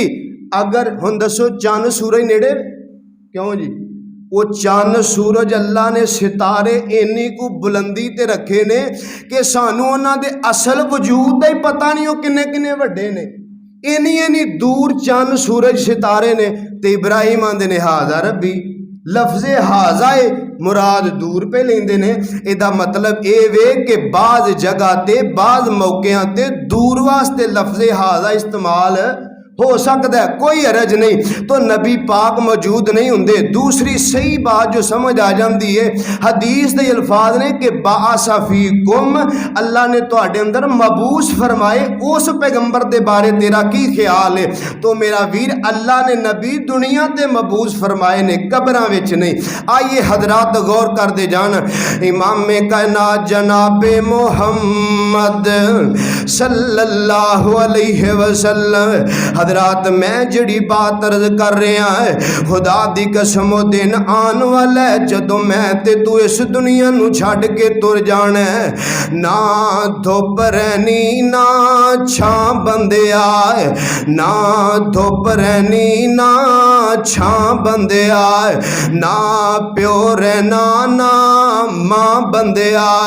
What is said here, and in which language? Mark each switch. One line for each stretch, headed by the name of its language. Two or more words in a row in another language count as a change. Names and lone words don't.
Punjabi: اگر ہن دسو چن سورج نیڑے کیوں جی? وہ چن سورج اللہ نے ستارے اِنی کو بلندی تے رکھے نے کہ سانوں اوہناں دے اصل وجود دا ہی پتا نہیں وہ کنے کنے وڈے نے. اِنی دور چن سورج ستارے نے تے ابراہیم آندے نے
Arabic: هذا ربي.
Punjabi: لفظِ ہذا ہے مراد دور پے لیندے نے. ایہدا مطلب یہ وے کہ بعض جگہ تے بعض موقعیاں تے دور واسطے لفظِ ہذا استعمال ہو سکتا ہے، کوئی حرج نہیں.
Urdu: تو نبی پاک موجود نہیں ہوں گے۔ دوسری صحیح بات جو سمجھ آ جاتی ہے، حدیث کے الفاظ نے کہ باصافی کم، اللہ نے تہاڈے اندر مبعوث فرمائے، اس پیغمبر کے بارے تیرا کی خیال ہے?
Punjabi: تو میرا ویر اللہ نے نبی دنیا تے مبعوث فرمائے نے، قبراں وچ نہیں.
Urdu: آئیے حضرات غور کرتے جان۔ امام کائنات جنابِ محمد صلی اللہ علیہ وسلم حضرات میں جہڑی بات عرض کر رہا ہے,
Punjabi: خدا دی قسم او دن آن والا ہے جدوں میں تے توں اس دنیا نوں چھڈ کے ٹر جانا ہے. نہ دھپ رہنی نہ چھاں بندیا، نہ دھپ رہنی نہ چھاں بندیا، نہ پیو رہنا نہ ماں بندیا.